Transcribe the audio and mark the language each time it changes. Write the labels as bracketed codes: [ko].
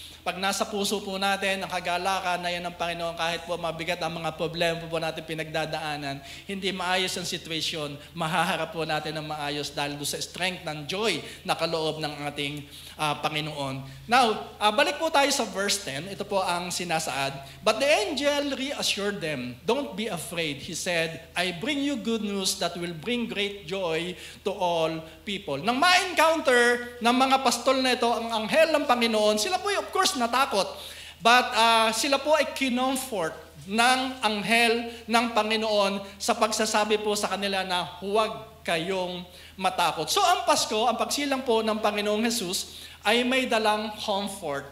[tl] Pag nasa puso po natin, ang kagalakan na yan ng Panginoon, kahit po mabigat ang mga problema po natin pinagdadaanan, hindi maayos ang sitwasyon, mahaharap po natin ng maayos dahil doon sa strength ng joy na kaloob ng ating Panginoon. Now, balik po tayo sa verse 10. Ito po ang sinasaad. [en] But the angel reassured them, don't be afraid. He said, I bring you good news that will bring great joy to all people. [tl] Nang ma-encounter ng mga pastol na ito, ang anghel ng Panginoon, sila po of course natakot. But sila po ay kinomfort ng anghel ng Panginoon sa pagsasabi po sa kanila na huwag kayong matakot. So ang Pasko, ang pagsilang po ng Panginoong Jesus ay may dalang comfort.